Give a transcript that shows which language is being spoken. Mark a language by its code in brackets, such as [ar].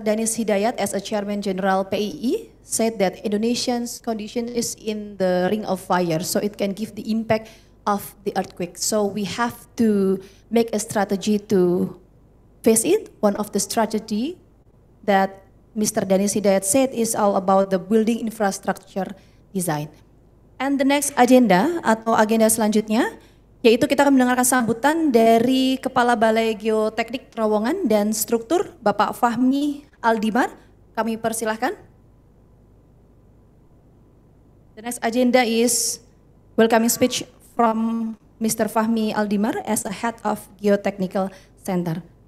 [en] Danis Hidayat as a Chairman General PII said that Indonesia's condition is in the ring of fire, so it can give the impact of the earthquake. So we have to make a strategy to face it. One of the strategy that Mr. Danis Hidayat said is all about the building infrastructure design. And the next agenda [id] atau agenda selanjutnya, yaitu kita akan mendengarkan sambutan dari Kepala Balai Geoteknik Terowongan dan Struktur, Bapak Fahmi Aldimar. Kami persilahkan. [en] The next agenda is welcoming speech from Mr. Fahmi Aldimar as a head of Geotechnical Center.